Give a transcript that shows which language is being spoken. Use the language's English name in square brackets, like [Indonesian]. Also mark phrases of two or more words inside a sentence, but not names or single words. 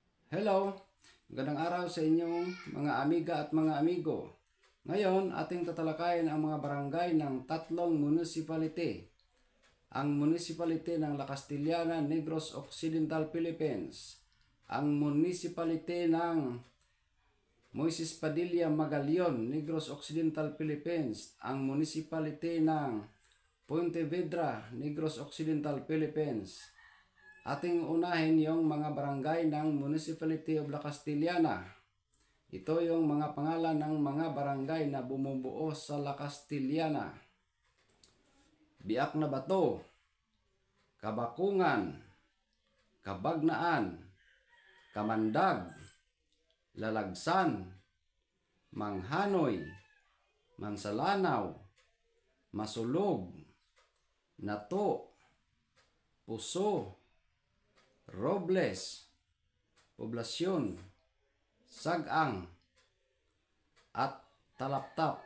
[Filipino] Hello! Magandang araw sa inyong mga amiga at mga amigo. Ngayon, ating tatalakayin ang mga barangay ng tatlong municipality. Ang municipality ng La Castellana, Negros Occidental, Philippines. Ang municipality ng Moises Padilla, Magallaon, Negros Occidental, Philippines. Ang municipality ng Puente Vedra, Negros Occidental, Philippines. Ating unahin yung mga barangay ng Municipality of La Castellana. Ito yung mga pangalan ng mga barangay na bumubuo sa La Castellana. Biak na Bato, Kabakungan, Kabagnaan, Kamandag, Lalagsan, Manghanoy, Mansalanaw, Masulog, Nato, Puso, Robles, Poblasyon, Sagang, at Talaptap.